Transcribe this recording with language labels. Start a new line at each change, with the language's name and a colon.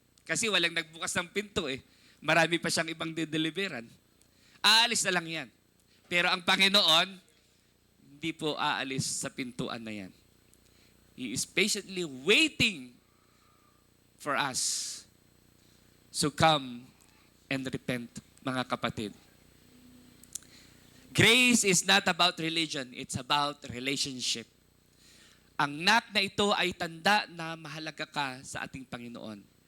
Filipino: Kasi walang nagbukas ng pinto eh. Marami pa siyang ibang dideliveran. Aalis na lang yan. Pero ang Panginoon, hindi po aalis sa pintuan na yan.
English: He is patiently waiting for us. So come and repent,
Filipino: mga kapatid.
English: Grace is not about religion, it's about relationship.
Filipino: Ang knock na ito ay tanda na mahalaga ka sa ating Panginoon.